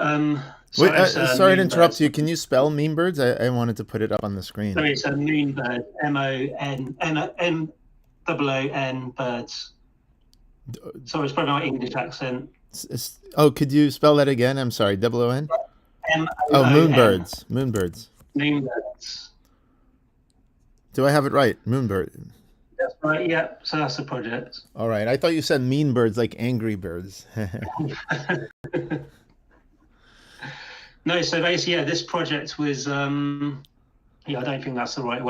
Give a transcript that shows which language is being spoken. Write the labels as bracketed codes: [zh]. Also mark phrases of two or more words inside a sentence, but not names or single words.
[en] sorry to interrupt you. Can you spell Moonbirds? I wanted to put it up on the screen. Sorry, it's a Moonbird, M-O-N birds. Sorry, it's probably my English accent. Could you spell that again? I'm sorry, O-O-N? M-O-O-N. Moonbirds. Moonbirds. Moonbirds. Do I have it right? Moonbird. That's right, yeah. So that's the project. All right. I thought you said mean birds, like angry birds. No, so basically, yeah, this project was, I don't think that's the right one.